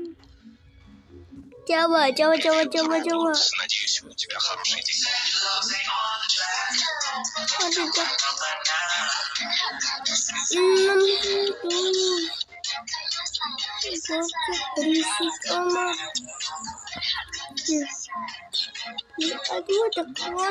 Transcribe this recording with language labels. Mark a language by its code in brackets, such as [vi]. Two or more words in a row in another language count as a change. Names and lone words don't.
[id] Jawa. [ru] Надеюсь, у тебя хороший день. [id] Berisik amat. Aduh, ada kawan.